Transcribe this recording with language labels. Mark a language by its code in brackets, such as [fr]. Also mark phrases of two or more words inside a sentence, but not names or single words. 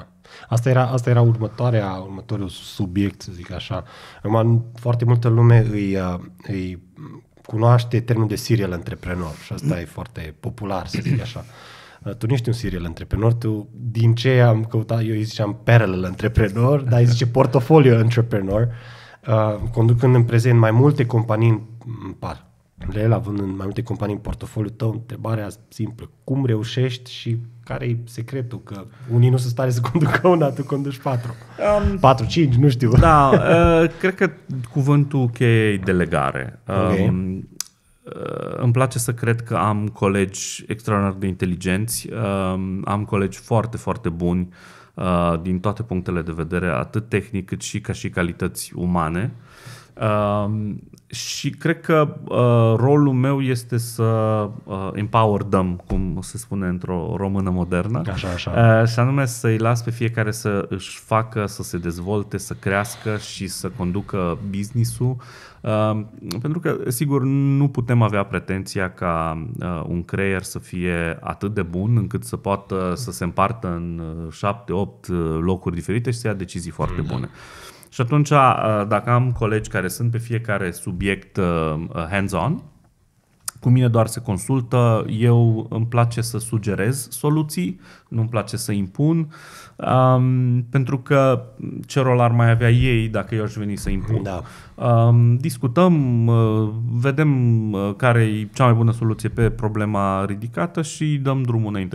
[ro] Asta era următorul subiect, să zic așa. Acum, foarte multă lume îi cunoaște termenul de [en] serial entrepreneur [ro] și asta e foarte popular, să zic așa. Tu nu ești un [en] serial entrepreneur, [ro] tu, din ce am căutat, eu îi ziceam [en] parallel entrepreneur, [ro] dar îi zice [en] portfolio entrepreneur, [ro] conducând în prezent mai multe companii în paralel, având în mai multe companii în portofoliul tău. Întrebarea simplă: cum reușești și care e secretul? Că unii nu sunt stare să conducă una, tu conduci 4. 4, 5, nu știu. Da, cred că cuvântul cheie e delegare. Okay. Îmi place să cred că am colegi extraordinar de inteligenți, am colegi foarte, foarte buni din toate punctele de vedere, atât tehnic cât și ca și calități umane. Și cred că rolul meu este să [en] empower them, [ro] cum se spune într-o română modernă. Așa. Și anume să-i las pe fiecare să își facă, să se dezvolte, să crească și să conducă business-ul. Pentru că, sigur, nu putem avea pretenția ca un creier să fie atât de bun încât să poată să se împartă în 7-8 locuri diferite și să ia decizii foarte bune. Și atunci, dacă am colegi care sunt pe fiecare subiect hands-on, cu mine doar se consultă, eu îmi place să sugerez soluții, nu-mi place să impun, pentru că ce rol ar mai avea ei dacă eu aș veni să impun. Da. Discutăm, vedem care e cea mai bună soluție pe problema ridicată și dăm drumul înainte.